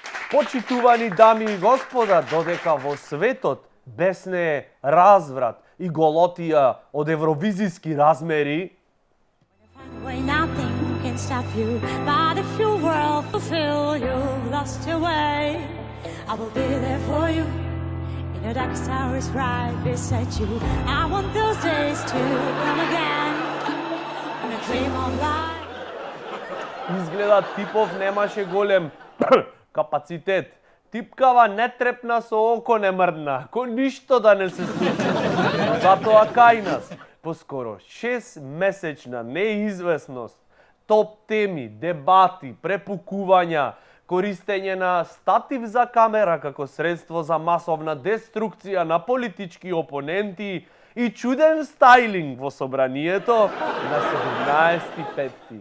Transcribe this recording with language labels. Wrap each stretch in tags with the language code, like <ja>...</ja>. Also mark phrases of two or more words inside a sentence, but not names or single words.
<mk>Почитувани дами и господа, додека во светот беснее разврат и голотија од евровизиски размери,</mk> <en>Nothing can stop you, but if your world fulfill you, lost your way, I will be there for you. In the darkest hours, right beside you. I want those days to come again. When I dream of life.</en> <mk>изгледа Типов немаше голем капацитет. Типкава не трепна, со око не мрдна, ко ништо да не се случи. Затоа кај нас, поскоро 6-месечна неизвестност, топ теми, дебати, препукувања, користење на статив за камера како средство за масовна деструкција на политички опоненти и чуден стајлинг во собранието на 17.5.</mk>